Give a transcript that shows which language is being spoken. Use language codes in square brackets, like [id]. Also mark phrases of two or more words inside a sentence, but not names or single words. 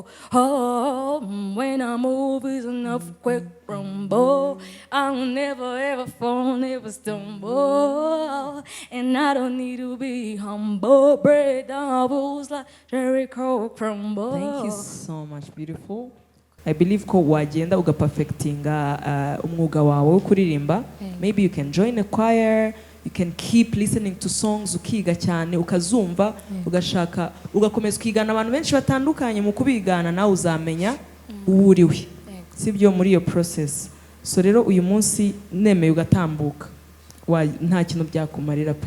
[en] Oh, when I move, it's enough quick rumble. I will never ever fall, never stumble. And I don't need to be humble. Break down rules like Jericho crumble. Thank you so much, beautiful. I believe [rw] ko wagenda ugaperfectinga umwuga wawe wo kuririmba. [en] Maybe you can join a choir. You can keep listening to songs [rw] ukiga cyane ukazumva ugashaka ugakomeza ukigana abantu benshi batandukanye mu kubigana nawe uzamenya uwuriwe. sibyo muri iyo process. So rero uyu munsi nemeye ugatambuka nta kintu byakumarira pe.